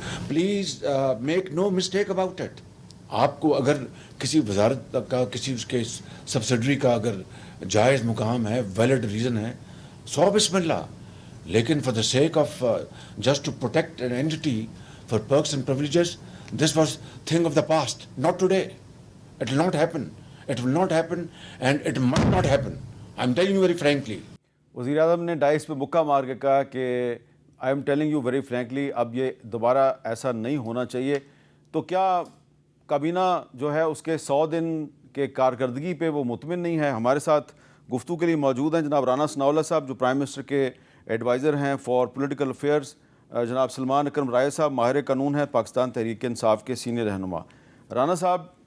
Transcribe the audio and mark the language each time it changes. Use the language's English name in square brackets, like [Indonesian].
[English] Please make no mistake about it. [Urdu] آپ کو اگر کسی وزارت کا، کسی اس کے سبسڈری کا اگر جائز مقام ہے، [English] valid reason [Urdu] ہے، سو بسم اللہ، لیکن [English] for the sake of just to protect an entity for perks and privileges, this was thing of the past, not today. It will not happen. It will not happen and it might not happen. I'm telling you very frankly. [Urdu] وزیر اعظم نے dice پہ مکہ مار کے کہا کہ [English] I am telling you very frankly, [Urdu] اب یہ دوبارہ ایسا نہیں ہونا چاہیے۔ تو کیا کابینہ جو ہے اس کے 100 دن کے کارکردگی پہ وہ مطمئن نہیں ہے؟ ہمارے ساتھ گفتگو کے لیے موجود ہیں جناب رانا ثناء اللہ صاحب، جو پرائم منسٹر کے ایڈوائزر ہیں [English] for political affairs, [Urdu] جناب سلمان اکرم رائے صاحب، ماہر قانون ہیں، پاکستان تحریک انصاف کے سینئر رہنما۔ رانا صاحب،